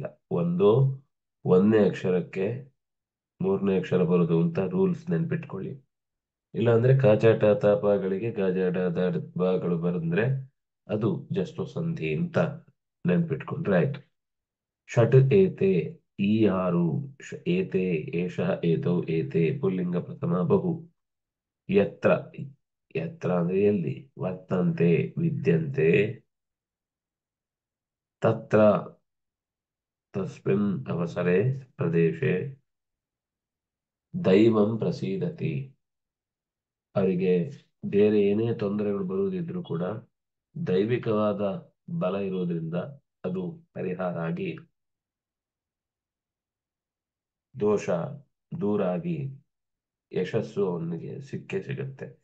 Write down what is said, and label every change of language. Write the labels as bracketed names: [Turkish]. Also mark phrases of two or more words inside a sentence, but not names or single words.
[Kannada] ಒಂದನೇ ಅಕ್ಷರಕ್ಕೆ ಮೂರನೇ ಅಕ್ಷರ ಬರುದು ಅಂತ ರೂಲ್ಸ್ ನೆನ್ಪಿಟ್ಕೊಳ್ಳಿ. ಇಲ್ಲ ಅಂದ್ರೆ ಕಾಚಾಟ ತಾಪಗಳಿಗೆ ಗಾಜಾಟ ಬಾಗಳು ಬರಂದ್ರೆ ಅದು ಜಸ್ಟ್ ಸಂಧಿ ಅಂತ ನೆನ್ಪಿಟ್ಕೊಂಡ್ರೆ ಆಯ್ತು. [Sanskrit] ಷಟ್ ಏತೆ, ಈ 6 ಏತೆ ಏಷಃ ಏತೌ ಏತೆ ಪುಲ್ಲಿಂಗ ಪ್ರಥಮ ಬಹು. ಯತ್ರ, ಯತ್ರ [Kannada] ಅಂದ್ರೆ ಎಲ್ಲಿ, [Sanskrit] ವರ್ತಂತೆ ವಿದ್ಯಂತೆ, ತತ್ರ ತಸ್ಮಿನ್ ಅವಸರೆ ಪ್ರದೇಶೆ ದೈವಂ ಪ್ರಸೀದತಿ. [Kannada] ಅವರಿಗೆ ಬೇರೆ ಏನೇ ತೊಂದರೆಗಳು ಬರುವುದಿದ್ರು ಕೂಡ ದೈವಿಕವಾದ ಬಲ ಇರುವುದರಿಂದ ಅದು ಪರಿಹಾರ ಆಗಿ ದೋಷ ದೂರ ಆಗಿ ಯಶಸ್ಸು ಅವನಿಗೆ ಸಿಕ್ಕೇ ಸಿಗುತ್ತೆ.